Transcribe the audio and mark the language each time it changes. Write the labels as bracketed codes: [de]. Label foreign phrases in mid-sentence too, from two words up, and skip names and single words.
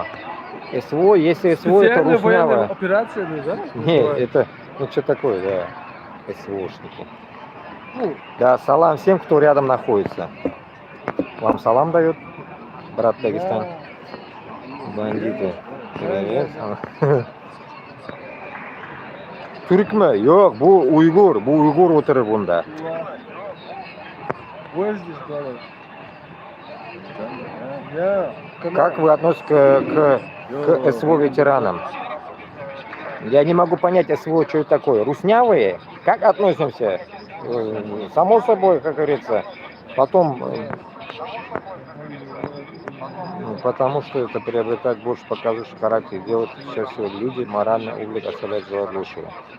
[ru] СВО, если СВО это Специальная военная руснявая. операция, не да? Нет, это, ну что такое, да, СВОшники. Ну, Да, салам всем, кто рядом находится. Вам салам дает, брат Дагестан. Бандиты. Привет. [tr] Türkmü? Yok, bu Uygur. Bu Uygur oturur bunda. [en] where is this brother? Yeah. [ru] Как вы относитесь к СВО ветеранам? Я не могу понять СВО, что это такое. Руснявые? Как относимся? Само собой, как говорится. Потом, потому что это приобретает больше показывающий характер, делает сейчас всего люди морально облик оставляет желать лучшего.